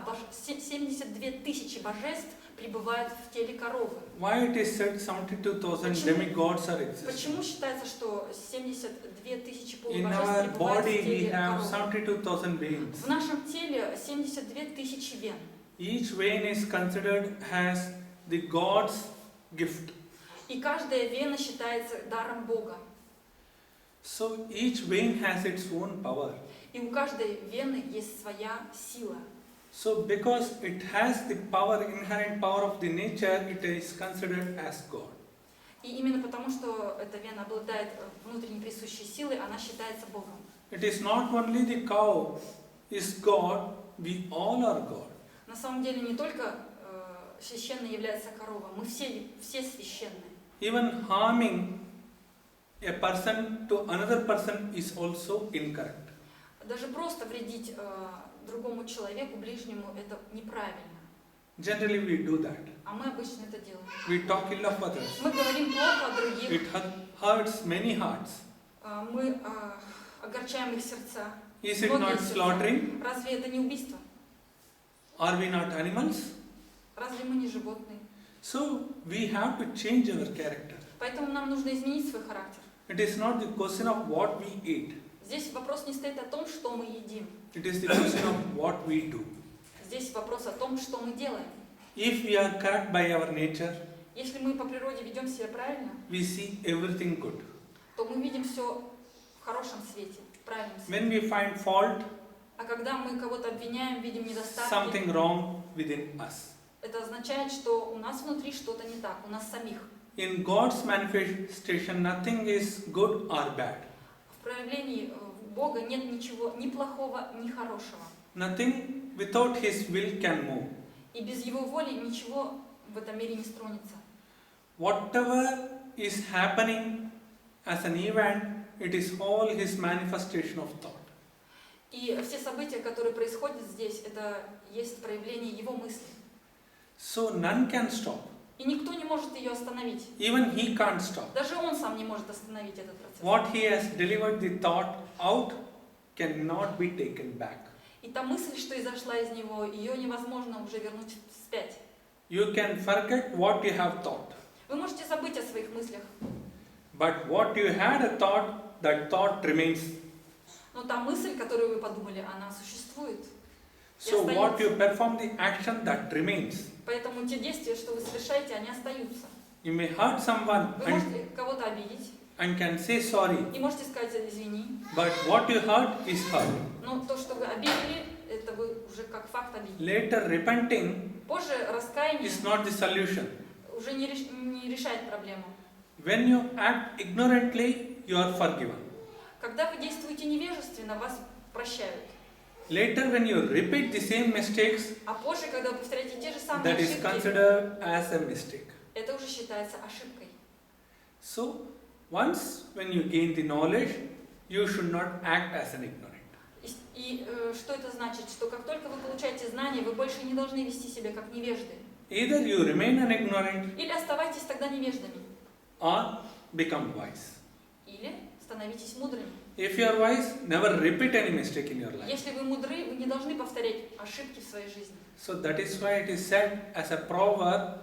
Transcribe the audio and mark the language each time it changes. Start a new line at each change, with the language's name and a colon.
Russian: 72 тысячи божеств пребывают в теле коровы.
English: Why it is said 72,000 demigods are existing?
Russian: Почему считается, что 72 тысячи
English: In
Russian: полубожеств
English: our
Russian: пребывают в
English: body we
Russian: теле
English: have
Russian: коровы?
English: 72,000 veins.
Russian: В нашем теле 72 тысячи вен.
English: Each vein is considered as the God's gift.
Russian: И каждая вена считается даром Бога.
English: So each vein has its own power.
Russian: И у каждой вены есть своя сила.
English: So because it has the power, inherent power of the nature, it is considered as God.
Russian: И именно потому, что эта вена обладает внутренней присущей силой, она считается Богом.
English: It is not only the cow is God, we all are God.
Russian: На самом деле не только священной является корова, мы все священные.
English: Even harming a person to another person is also incorrect.
Russian: Даже просто вредить другому человеку, ближнему, это неправильно.
English: Generally we do that.
Russian: А мы обычно это делаем.
English: We talk ill of others.
Russian: Мы говорим плохо о других.
English: It hurts many hearts.
Russian: Мы огорчаем их сердца.
English: Is it not slaughtering?
Russian: Разве это не убийство?
English: Are we not animals?
Russian: Разве мы не животные?
English: So we have to change our character.
Russian: Поэтому нам нужно изменить свой характер.
English: It is not the question of what we eat.
Russian: Здесь вопрос не стоит о том, что мы едим.
English: It is the question of what we do.
Russian: Здесь вопрос о том, что мы делаем.
English: If we are correct by our nature,
Russian: Если мы по природе ведем себя правильно,
English: we see everything good.
Russian: то мы видим все в хорошем свете, в правильном свете.
English: When we find fault,
Russian: А когда мы кого-то обвиняем, видим недостатки,
English: something wrong within us.
Russian: это означает, что у нас внутри что-то не так, у нас самих.
English: In God's manifestation, nothing is good or bad.
Russian: В проявлении Бога нет ничего ни плохого, ни хорошего.
English: Nothing without His will can move.
Russian: И без Его воли ничего в этом мире не стронется.
English: Whatever is happening as an event, it is all His manifestation of thought.
Russian: И все события, которые происходят здесь, это есть проявление Его мысли.
English: So none can stop.
Russian: И никто не может ее остановить.
English: Even He can't stop.
Russian: Даже Он сам не может остановить этот процесс.
English: What He has delivered the thought out cannot be taken back.
Russian: И та мысль, что изошла из него, ее невозможно уже вернуть вспять.
English: You can forget what you have thought.
Russian: Вы можете забыть о своих мыслях,
English: But what you had a thought, that thought remains.
Russian: но та мысль, которую вы подумали, она существует.
English: So what you perform, the action that remains.
Russian: Поэтому те действия, что вы совершаете, они остаются.
English: You may hurt someone
Russian: Вы можете кого-то обидеть
English: and can say sorry.
Russian: и можете сказать извини,
English: But what you hurt is hurt.
Russian: но то, что вы обидели, это вы уже как факт обидели.
English: Later repenting
Russian: Позже раскаяние
English: is not the solution.
Russian: уже не решает проблему.
English: When you act ignorantly, you are forgiven.
Russian: Когда вы действуете невежественно, вас прощают.
English: Later when you repeat the same mistakes,
Russian: А позже, когда вы повторяете те же самые
English: that is
Russian: ошибки,
English: considered as a mistake.
Russian: это уже считается ошибкой.
English: So once when you gain the knowledge, you should not act as an ignorant.
Russian: И что это значит? Что как только вы получаете знания, вы больше не должны вести себя как невежды.
English: Either you remain an ignorant
Russian: Или оставайтесь тогда невеждами,
English: or become wise.
Russian: или становитесь мудрыми.
English: If you are wise, never repeat any mistake in your life.
Russian: Если вы мудры, вы не должны повторять ошибки в своей жизни.
English: So that is why it is said as a proverb,